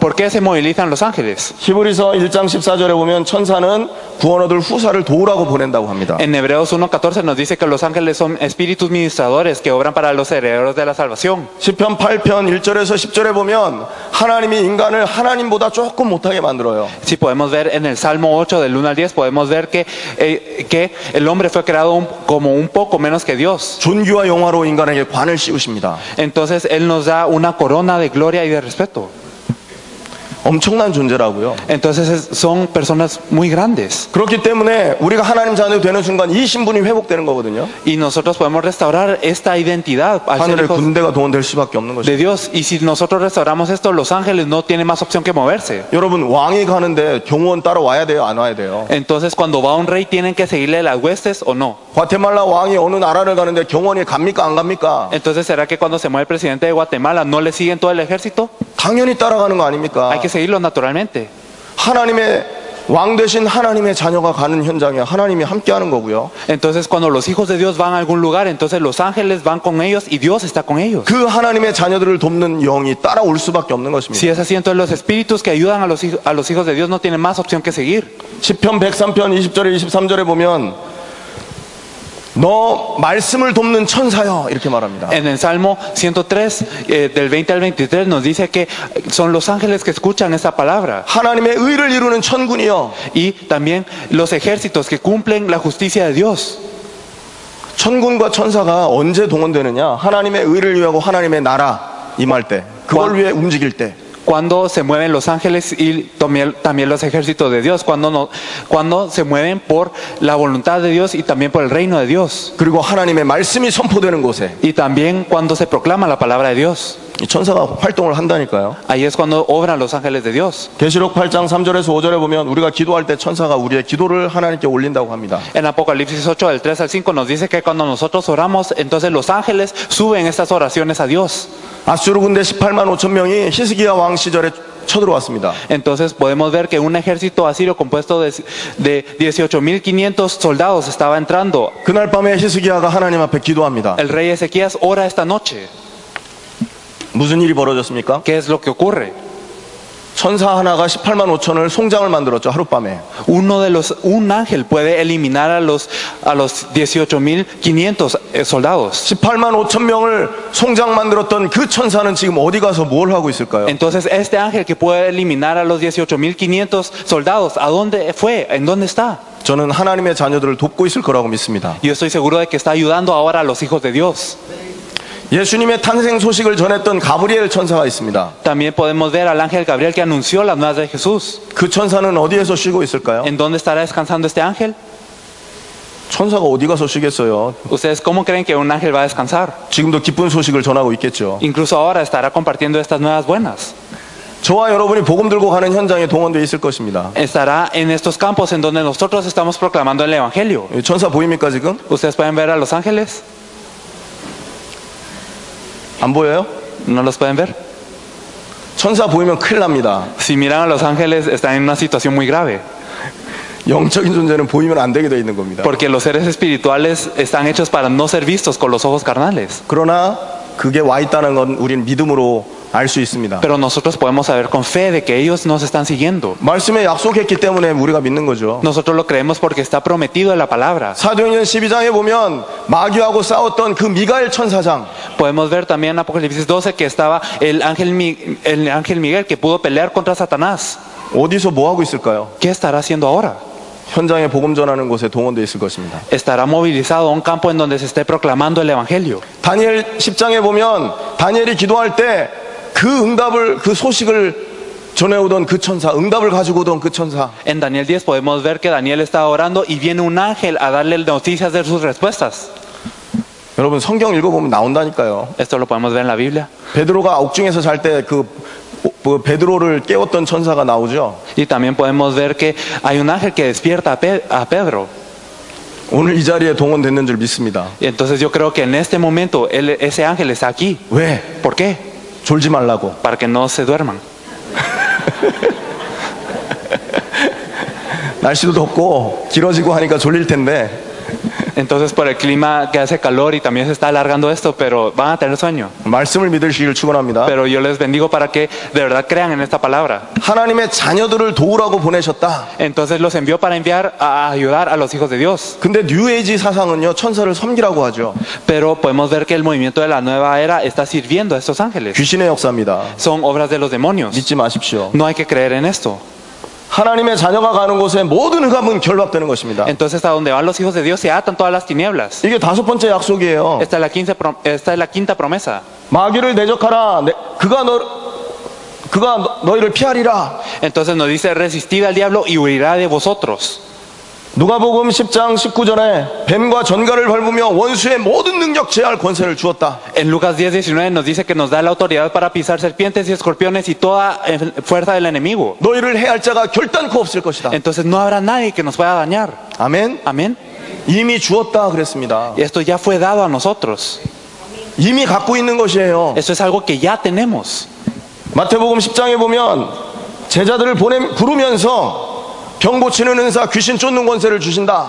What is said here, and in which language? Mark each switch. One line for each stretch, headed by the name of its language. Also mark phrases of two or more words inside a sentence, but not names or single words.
Spanish: ¿Por qué se movilizan los ángeles?
Korean: 히브리서 1장 14절에 보면 천사는 구원 얻을 후사를 도우라고 보낸다고 합니다.
Spanish: En Hebreos 1:14 nos dice que los ángeles son espíritus ministradores que obran para los herederos de la salvación.
Korean: 시편 8편 1절에서 10절에 보면 하나님이 인간을 하나님보다 조금 못하게 만들어요.
Spanish: Si podemos ver en el Salmo 8 del 1 al 10, podemos ver que el hombre fue creado como un poco menos que Dios.
Korean: 존귀와 영화로 인간에게 관을 씌우십니다.
Spanish: Entonces Él nos da una corona de gloria y de respeto.
Korean: 엄청난 존재라고요.
Spanish: Entonces son personas muy grandes.
Korean: 그렇기 때문에 우리가 하나님 자녀 되는 순간 이 신분이 회복되는 거거든요.
Spanish: Y nosotros podemos restaurar esta identidad al ser
Korean: 하늘의
Spanish: hijos
Korean: 군대가 동원될 수밖에 없는
Spanish: de
Korean: 것이죠.
Spanish: Dios. Y si nosotros restauramos esto, los ángeles no tienen más opción que moverse.
Korean: 여러분 왕이 가는데 경호원 따라 와야 돼요, 안 와야 돼요?
Spanish: Entonces cuando va un rey, ¿tienen que seguirle las huestes o no?
Korean: 과테말라 왕이 어느 나라를 가는데 경호원이 갑니까 안 갑니까?
Spanish: Entonces ¿será que cuando se mueve el presidente de Guatemala no le siguen todo el ejército?
Korean: 당연히 따라가는 거 아닙니까?
Spanish: Hay que seguirlo naturalmente.
Korean: 하나님의 왕 되신 하나님의 자녀가 가는 현장에 하나님이 함께하는 거고요.
Spanish: Entonces cuando los hijos de Dios van a algún lugar, entonces los ángeles van con ellos y Dios está con ellos.
Korean: 그 하나님의 자녀들을 돕는 영이 따라올 수밖에 없는 것입니다.
Spanish: Si es así, entonces los espíritus que ayudan a los hijos de Dios no tienen más opción que seguir.
Korean: 시편 103편 20절에 23절에 보면 너 말씀을 돕는 천사여 이렇게 말합니다.
Spanish: En el Salmo 103, del 20 al 23, nos dice que son los ángeles que escuchan esta palabra.
Korean: 하나님의 의를 이루는 천군이여.
Spanish: Y también los ejércitos que cumplen la justicia de Dios.
Korean: 천군과 천사가 언제 동원되느냐? 하나님의 의를 위하고 하나님의 나라 임할 때, 그걸 위해 움직일 때.
Spanish: cuando se mueven los ángeles y también los ejércitos de Dios, cuando se mueven por la voluntad de Dios y también por el reino de Dios.
Korean: 그리고 하나님의 말씀이 선포되는 곳에
Spanish: Y también cuando se proclama la palabra de Dios.
Korean: 이 천사가 활동을 한다니까요.
Spanish: Ahí es cuando obran los ángeles de Dios.
Korean: 계시록 8장 3절에서 5절에 보면 우리가 기도할 때 천사가 우리의 기도를 하나님께 올린다고 합니다.
Spanish: En Apocalipsis 8, del 3 al 5 nos dice que cuando nosotros oramos, entonces los ángeles suben estas oraciones a Dios.
Korean: 아수르 군대 18만 5천 명이 히스기야 왕 시절에 쳐들어왔습니다.
Spanish: Entonces podemos ver que un ejército asirio compuesto de 18.500 soldados estaba entrando.
Korean: 그날 밤에 히스기야가 하나님 앞에 기도합니다.
Spanish: El rey Ezequías ora esta noche.
Korean: 무슨 일이 벌어졌습니까?
Spanish: ¿Qué es lo que ocurre?
Korean: 천사 하나가 18만 5천을 송장을 만들었죠, 하룻밤에.
Spanish: Un ángel puede eliminar a los 18.500 soldados.
Korean: 18만 5천 명을 송장 만들었던 그 천사는 지금 어디 가서 뭘 하고 있을까요?
Spanish: Entonces este ángel que puede eliminar a los 18.500 soldados, ¿a dónde fue? ¿En dónde está?
Korean: 저는 하나님의 자녀들을 돕고 있을 거라고 믿습니다.
Spanish: Yo estoy seguro de que está ayudando ahora a los hijos de Dios.
Korean: 예수님의 탄생 소식을 전했던 가브리엘 천사가 있습니다.
Spanish: También podemos ver al ángel Gabriel que anunció las nuevas de Jesús.
Korean: 그 천사는 어디에서 쉬고 있을까요?
Spanish: ¿En dónde estará descansando este ángel?
Korean: 천사가 어디 가서 쉬겠어요?
Spanish: ¿Ustedes cómo creen que un ángel va a descansar?
Korean: 지금도 기쁜 소식을 전하고 있겠죠.
Spanish: Incluso ahora estará compartiendo estas nuevas buenas.
Korean: 저와 여러분이 복음 들고 가는 현장에 동원되어 있을 것입니다.
Spanish: Estará en estos campos en donde nosotros estamos proclamando el evangelio.
Korean: 천사 보입니까 지금?
Spanish: ¿Ustedes pueden ver a los ángeles?
Korean: 안 보여요?
Spanish: ¿No los pueden ver?
Korean: 천사 보이면 큰일 납니다.
Spanish: Si miran a los ángeles, están en una situación muy grave.
Korean: 영적인 존재는 보이면 안 되게 되어 있는 겁니다.
Spanish: Porque los seres espirituales están hechos para no ser vistos con los ojos carnales.
Korean: 그러나 그게 와 있다는 건 우리는 믿음으로 알 수 있습니다.
Spanish: Pero nosotros podemos saber con fe de que ellos nos están siguiendo.
Korean: 말씀에 약속했기 때문에 우리가 믿는 거죠.
Spanish: Nosotros lo creemos porque está prometido en la palabra.
Korean: 사도행전 12장에 보면 마귀하고 싸웠던 그 미가엘 천사장,
Spanish: Podemos ver también en Apocalipsis 12 que estaba el ángel Miguel que pudo pelear contra Satanás.
Korean: 어디서 뭐 하고 있을까요?
Spanish: ¿Qué estará haciendo ahora?
Korean: 현장에 복음 전하는 곳에 동원되어 있을 것입니다.
Spanish: Estará movilizado a un campo en donde se esté proclamando el evangelio.
Korean: 다니엘 10장에 보면 다니엘이 기도할 때 그 응답을, 그 소식을 전해오던 그 천사, 응답을 가지고 오던 그 천사,
Spanish: En Daniel 10 podemos ver que Daniel estaba orando y viene un ángel a darle noticias de sus respuestas.
Korean: 여러분 성경 읽어보면 나온다니까요.
Spanish: Esto lo podemos ver en la Biblia.
Korean: 베드로가 옥중에서 잘 때 그 베드로를 깨웠던 천사가 나오죠.
Spanish: Y también podemos ver que hay un ángel que despierta a Pedro.
Korean: 오늘 이 자리에 동원됐는 줄 믿습니다.
Spanish: Y entonces yo creo que en este momento ese ángel está aquí.
Korean: 왜?
Spanish: ¿Por qué?
Korean: 졸지 말라고.
Spanish: Para que no se duerman.
Korean: 날씨도 덥고 길어지고 하니까 졸릴 텐데
Spanish: Entonces por el clima que hace calor y también se está alargando esto, pero van a tener sueño.
Korean: 말씀을 믿으시길 축원합니다.
Spanish: Pero yo les bendigo para que de verdad crean en esta palabra.
Korean: 하나님의 자녀들을 도우라고 보내셨다.
Spanish: Entonces los envió para enviar a ayudar a los hijos de Dios.
Korean: 근데 뉴에이지 사상은요 천사를 섬기라고 하죠.
Spanish: Pero podemos ver que el movimiento de la nueva era está sirviendo a estos ángeles.
Korean: 귀신의 역사입니다.
Spanish: Son obras de los demonios.
Korean: 믿지 마십시오.
Spanish: No hay que creer en esto.
Korean: 하나님의 자녀가 가는 곳에 모든 흑암은 결박되는 것입니다.
Spanish: Entonces a donde van los hijos de Dios se atan todas las tinieblas.
Korean: 이게 다섯 번째 약속이에요.
Spanish: Esta es la quinta promesa.
Korean: 마귀를 대적하라. 그가 너희를 피하리라.
Spanish: Entonces nos dice resistid al diablo y huirá de vosotros.
Korean: 누가복음 10장 19절에 뱀과 전갈을 밟으며 원수의 모든 능력 제할 권세를 주었다.
Spanish: En Lucas 10:19 nos dice que nos da la autoridad para pisar serpientes y escorpiones y toda fuerza del enemigo.
Korean: 너희를 해할 자가 결단코 없을 것이다.
Spanish: Entonces no habrá nadie que nos pueda dañar.
Korean: 아멘.
Spanish: Amén.
Korean: 이미 주었다 그랬습니다.
Spanish: Y esto ya fue dado a nosotros.
Korean: 이미 갖고 있는 것이에요.
Spanish: Esto es algo que ya tenemos.
Korean: 마태복음 10장에 보면 제자들을 부르면서 병 고치는 은사, 귀신 쫓는 권세를 주신다.